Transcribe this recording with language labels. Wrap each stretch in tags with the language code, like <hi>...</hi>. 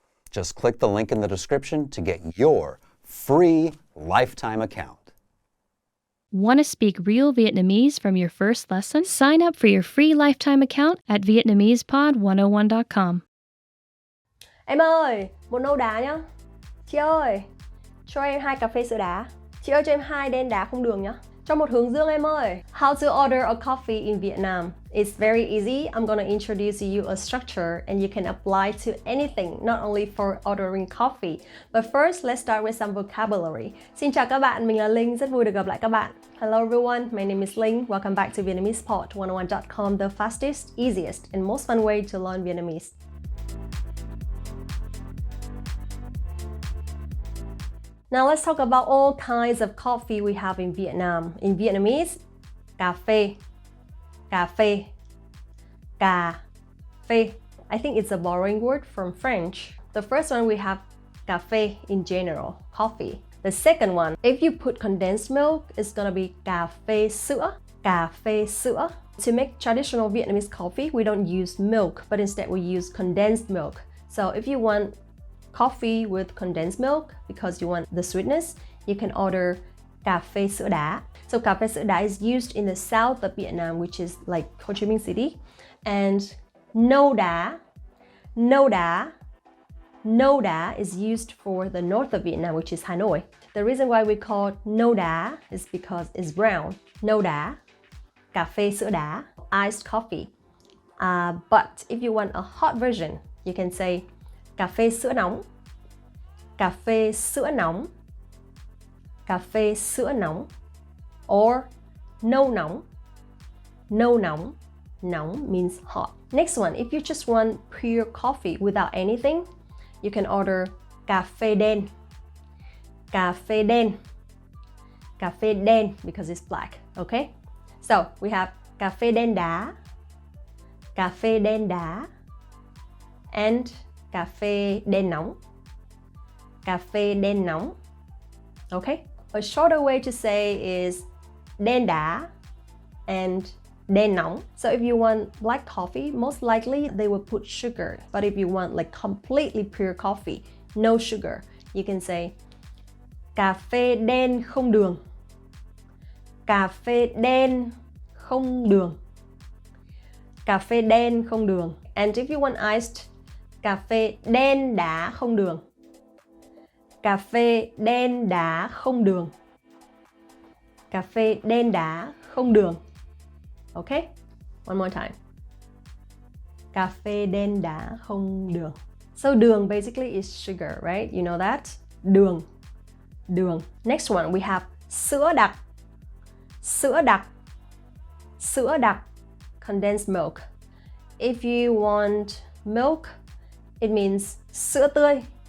<en>Just click the link in the description to get your free lifetime account. Want to speak real Vietnamese from your first lesson? Sign up for your free lifetime account at VietnamesePod101.com.</en> <vi>Em ơi, một nâu đá nhá. Chị ơi, cho em 2 cà phê sữa đá. Chị ơi cho em 2 đen đá không đường nhá. Cho một hướng dương em ơi.</vi> <en>How to order a coffee in Vietnam. It's very easy. I'm gonna introduce you a structure and you can apply to anything, not only for ordering coffee. But first, let's start with some vocabulary.</en> <vi>Xin chào các bạn, mình là Linh, rất vui được gặp lại các bạn.</vi> <en>Hello everyone, my name is Linh. Welcome back to VietnamesePod101.com, the fastest, easiest, and most fun way to learn Vietnamese. Now let's talk about all kinds of coffee we have in Vietnam. In Vietnamese,</en> <vi>cà phê, cà phê, cà phê.</vi> <en>I think it's a borrowing word from French. The first one we have cà phê in general, coffee. The second one, if you put condensed milk, it's gonna be cà phê sữa, cà phê sữa. To make traditional Vietnamese coffee, we don't use milk, but instead we use condensed milk. So if you want coffee with condensed milk because you want the sweetness, you can order cà phê sữa đá. So cà phê sữa đá is used in the south of Vietnam, which is like Ho Chi Minh City. And nâu đá, nâu đá, nâu đá is used for the north of Vietnam, which is Hanoi. The reason why we call it nâu đá is because it's brown.</en> <vi>Nâu đá, cà phê sữa đá,</vi> <en>iced coffee. But if you want a hot version, you can say</en> <vi>cà phê sữa nóng, cà phê sữa nóng, cà phê sữa nóng, or nâu nóng.</vi> <en>Nâu nóng, nóng means hot. Next one, if you just want pure coffee without anything, you can order</en> <vi>cà phê đen, cà phê đen, cà phê đen</vi> <en>because it's black, okay? So we have</en> <vi>cà phê đen đá, cà phê đen đá, and cà phê đen nóng, cà phê đen nóng, okay?</vi> <en>A shorter way to say is đen đá and đen nóng. So if you want black coffee, most likely they will put sugar. But if you want like completely pure coffee, no sugar, you can say</en> <vi>cà phê đen không đường, cà phê đen không đường, cà phê đen không đường.</vi> <en>And if you want iced,</en> <vi>cà phê đen đá không đường, cà phê đen đá không đường, cà phê đen đá không đường.</vi> <en>Okay? One more time.</en> <vi>Cà phê đen đá không đường.</vi> <en>So đường basically is sugar, right? You know that?</en> <vi>Đường. Đường.</vi> <en>Next one we have</en> <vi>sữa đặc. Sữa đặc. Sữa đặc.</vi> <en>Condensed milk. If you want milk, it means sữa tươi.</en>